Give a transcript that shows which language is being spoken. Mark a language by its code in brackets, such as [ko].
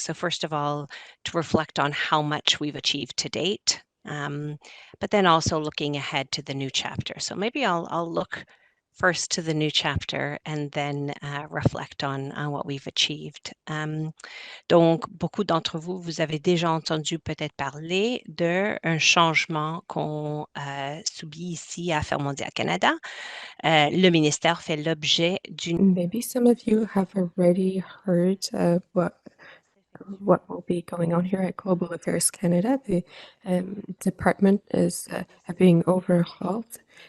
[en] So first of all, to reflect on how much we've achieved to date, but then also looking ahead to the new chapter. So maybe I'll look first to the new chapter and then reflect on what we've achieved. [fr] Donc, beaucoup d'entre vous, vous avez déjà entendu peut-être parler d'un changement qu'on subit ici à Affaires mondiales Canada. Le ministère fait l'objet d'une... [en] Maybe some of you have already heard what will be going on here at Global Affairs Canada. The department is being overhauled.